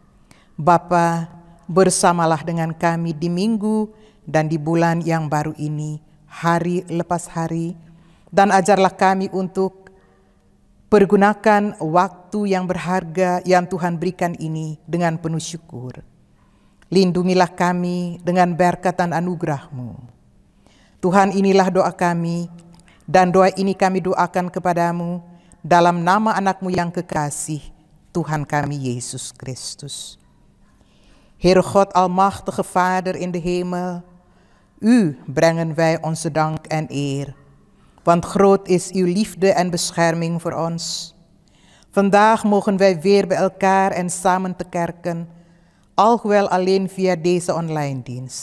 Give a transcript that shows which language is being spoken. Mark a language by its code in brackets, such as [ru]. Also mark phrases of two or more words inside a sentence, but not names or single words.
[id] Bapa, bersamalah dengan kami di minggu dan di bulan yang baru ini, hari lepas hari, dan ajarlah kami untuk pergunakan waktu yang berharga yang Tuhan berikan ini dengan penuh syukur. Lindungilah kami dengan berkat dan anugerah-Mu. Tuhan, inilah doa kami, dan doa ini kami doakan kepadamu dalam nama anak-Mu yang kekasih, Tuhan kami Yesus Christus. [nl] Heere God, almachtige Vader in de hemel, U brengen wij onze dank en eer, want groot is uw liefde en bescherming voor ons. Vandaag mogen wij weer bij elkaar en samen te kerken, alhoewel alleen via deze online dienst.